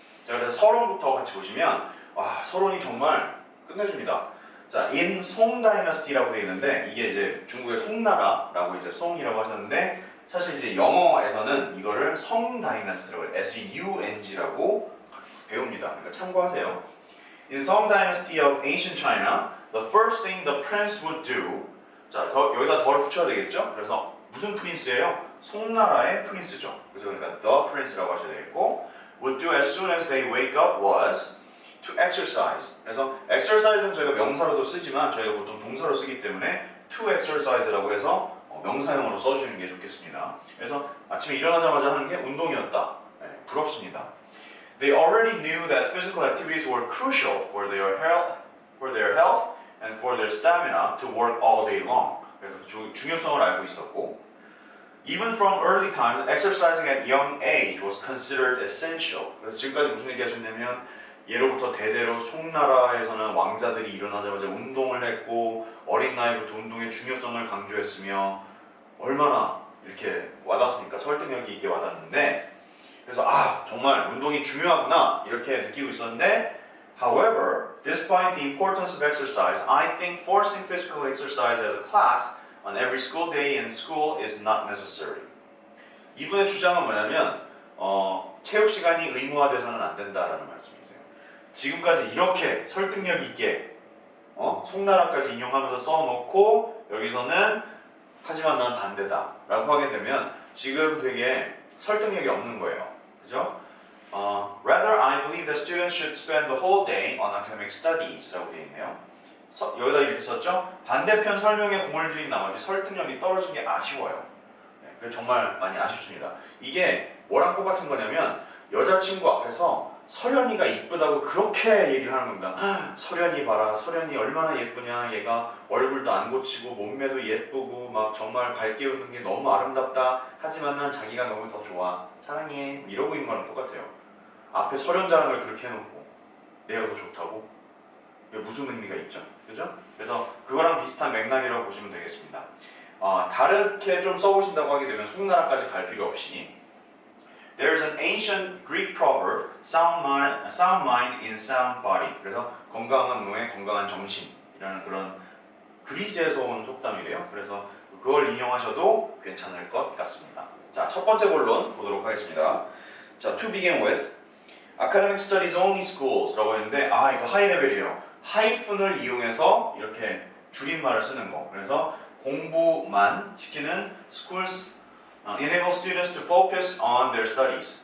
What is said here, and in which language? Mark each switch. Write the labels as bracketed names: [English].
[Korean] 자, 그래서 서론부터 같이 보시면 서론이 정말 끝내줍니다. 자, in Song Dynasty라고 되어 있는데 이게 이제 중국의 송나라라고 이제 송이라고 하셨는데 사실 이제 영어에서는 이거를 성 다이너스티라고 해요. S-U-N-G라고 배웁니다. 그러니까 참고하세요. [English] In Song Dynasty of Ancient China, the first thing the prince would do. [Korean] 자, 여기다 더를 붙여야 되겠죠? 그래서 무슨 프린스예요? 송나라의 프린스죠. 그래서 그러니까 [English] the prince [Korean] 라고 하셔야 되겠고, [English] would do as soon as they wake up was to exercise. [Korean] 그래서 exercise는 저희가 명사로도 쓰지만 저희가 보통 동사로 쓰기 때문에 [English] to exercise [Korean] 라고 해서 명사형으로 써주는 게 좋겠습니다. 그래서 아침에 일어나자마자 하는 게 운동이었다. 네, 부럽습니다. [English] They already knew that physical activities were crucial for their health and for their stamina to work all day long. [Korean] 그래서 중요성을 알고 있었고, [English] even from early times, exercising at young age was considered essential. [Korean] 그래서 지금까지 무슨 얘기 하셨냐면 예로부터 대대로 송나라에서는 왕자들이 일어나자마자 운동을 했고 어린 나이부터 운동의 중요성을 강조했으며 얼마나 이렇게 와닿습니까? 설득력이 있게 와닿는데 그래서 정말 운동이 중요하구나 이렇게 느끼고 있었는데 [English] However, despite the importance of exercise, I think forcing physical exercise as a class on every school day in school is not necessary. [Korean] 이분의 주장은 뭐냐면 체육 시간이 의무화돼서는 안 된다라는 말씀이세요. 지금까지 이렇게 설득력 있게 송나라까지 인용하면서 써놓고 여기서는 하지만 난 반대다 라고 하게 되면 지금 되게 설득력이 없는 거예요. 그죠? [English] Rather, I believe that students should spend the whole day on academic studies [Korean] 라고 되어 있네요. 여기다 이렇게 썼죠? 반대편 설명에 공을 들인 나머지 설득력이 떨어진 게 아쉬워요. 네, 그게 정말 많이 아쉽습니다. 이게 뭐랑 똑같은 거냐면 여자친구 앞에서 설현이가 이쁘다고 그렇게 얘기를 하는 겁니다. 설현이 봐라, 설현이 얼마나 예쁘냐, 얘가 얼굴도 안 고치고 몸매도 예쁘고 막 정말 밝게 웃는 게 너무 아름답다. 하지만 난 자기가 너무 더 좋아, 사랑해, 이러고 있는 거랑 똑같아요. 앞에 설현 자랑을 그렇게 해놓고 내가 더 좋다고? 이게 무슨 의미가 있죠? 그죠? 그래서 그거랑 비슷한 맥락이라고 보시면 되겠습니다. 다르게 좀 써보신다고 하게 되면 송나라까지 갈 필요 없이 [English] There's an ancient Greek proverb, sound mind in sound body. [Korean] 그래서 건강한 몸에 건강한 정신이라는 그런 그리스에서 온 속담이래요. 그래서 그걸 인용하셔도 괜찮을 것 같습니다. 자, 첫 번째 본론 보도록 하겠습니다. [English] 자, to begin with, academic studies only schools [Korean] 라고 했는데 이거 하이 레벨이에요. 하이픈을 이용해서 이렇게 줄임말을 쓰는 거. 그래서 공부만 시키는 [English] schools enable students to focus on their studies.